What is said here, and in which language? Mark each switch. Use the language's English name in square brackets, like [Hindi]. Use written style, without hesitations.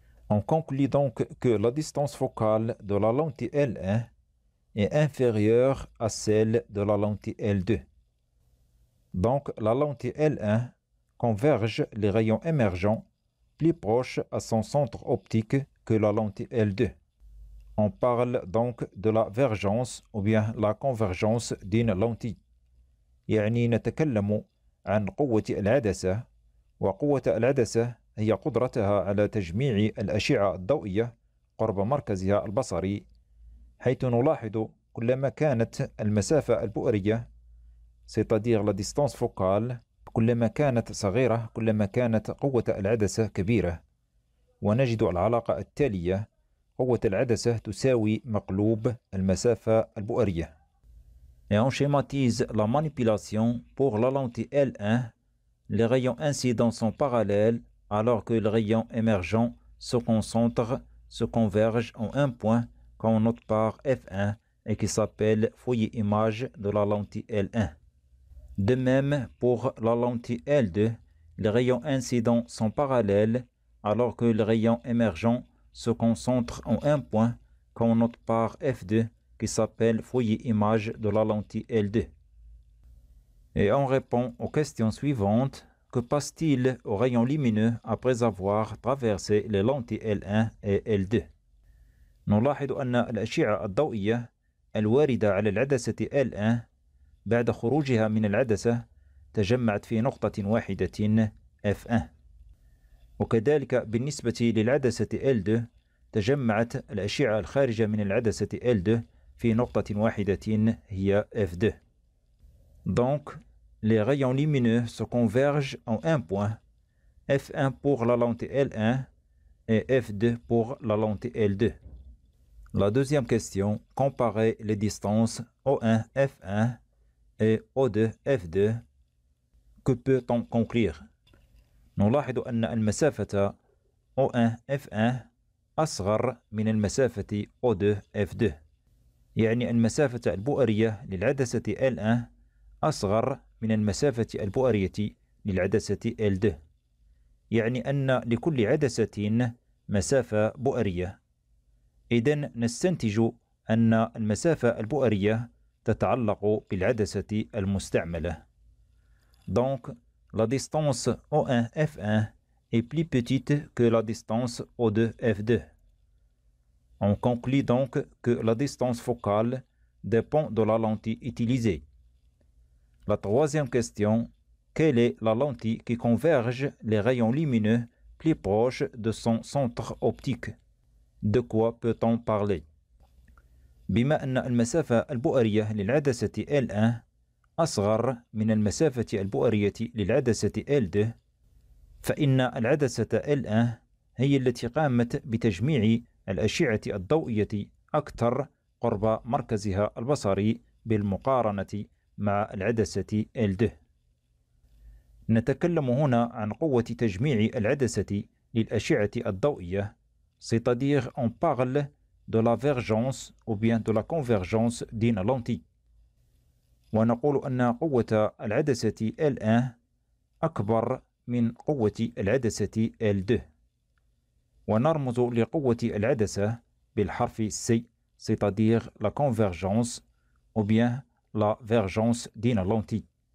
[French] On conclut donc que la distance focale de la lentille L1 est inférieure à celle de la lentille L2. Donc la lentille L1 converge les rayons émergents plus proches à son centre optique que la lentille L2. On parle donc de la vergence ou bien la convergence d'une lentille. [Arabic] يعني نتكلم عن قوة العدسة، وقوة العدسة هي قدرتها على تجميع الأشعة الضوئية قرب مركزها البصري، حيث نلاحظ كلما كانت المسافة البؤرية [French] c'est-à-dire la distance focale [Arabic] كلما كانت صغيرة كلما كانت قوة العدسة كبيرة، ونجد العلاقة التالية: قوة العدسة تساوي مقلوب المسافة البؤرية. [French] Et on schématise la manipulation pour la lentille L1. Les rayons incidents sont parallèles alors que les rayons émergents se concentrent, se convergent en un point qu'on note par F1 et qui s'appelle foyer image de la lentille L1. De même, pour la lentille L2, les rayons incidents sont parallèles alors que les rayons émergents se concentrent en un point qu'on note par F2 qui s'appelle foyer image de la lentille L2. Et on répond aux questions suivantes. Que passe-t-il aux rayons lumineux après avoir traversé les lentilles L1 et L2؟ [Arabic] نلاحظ أن الأشعة الضوئية الواردة على العدسة L1 بعد خروجها من العدسة تجمعت في نقطة واحدة F1، وكذلك بالنسبة للعدسة L2 تجمعت الأشعة الخارجة من العدسة L2 في نقطة واحدة هي F2. [French] Donc, les rayons lumineux se convergent en un point, F1 pour la lentille L1 et F2 pour la lentille L2. La deuxième question, comparer les distances O1 F1 et O2 F2. Que peut-on conclure؟ [Arabic] نلاحظ أن المسافة O1 F1 أصغر من المسافة O2 F2، يعني المسافة البؤرية للعدسة L1 أصغر من المسافة البؤرية للعدسة L2، يعني أن لكل عدسة مسافة بؤرية. إذن نستنتج أن المسافة البؤرية تتعلق بالعدسة المستعملة. [French] Donc, la distance O1 F1 est plus petite que la distance O2 F2. On conclut donc que la distance focale dépend de la lentille utilisée. La troisième question, quelle est la lentille qui converge les rayons lumineux plus proches de son centre optique? De quoi peut-on parler؟ [Arabic] بما أن المسافة البؤرية للعدسة L1 أصغر من المسافة البؤرية للعدسة L2، فإن العدسة L1 هي التي قامت بتجميع الأشعة الضوئية أكثر قرب مركزها البصري بالمقارنة مع العدسة L2. نتكلم هنا عن قوة تجميع العدسة للأشعة الضوئية، [French] c'est-à-dire on parle de la vergence ou bien de la convergence d'une lentille. [Arabic] ونقول أن قوة العدسة L1 أكبر من قوة العدسة L2، ونرمز لقوة العدسة بالحرف C، [French] c'est-à-dire la convergence ou bien la vergence d'une lentille.